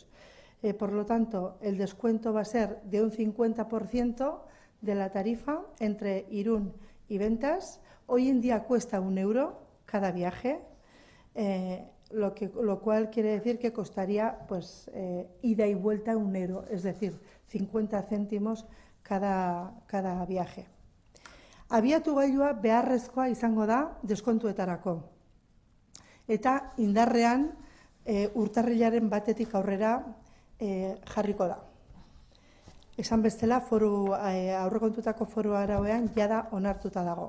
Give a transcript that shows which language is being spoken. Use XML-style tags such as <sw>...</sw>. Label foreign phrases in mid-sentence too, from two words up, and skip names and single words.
<es>Por lo tanto, el descuento va a ser de un 50% de la tarifa entre Irún y Bentas. Hoy en día cuesta €1 cada viaje, lo cual quiere decir que costaría ida y vuelta €1, es decir, 50 céntimos cada viaje.</es> <eu>Abiatu gailua beharrezkoa izango da deskontuetarako. Eta indarrean urtarrilaren 1etik aurrera jarriko da. Esan bestela, aurrekontutako foru arauean jada onartuta dago.</eu>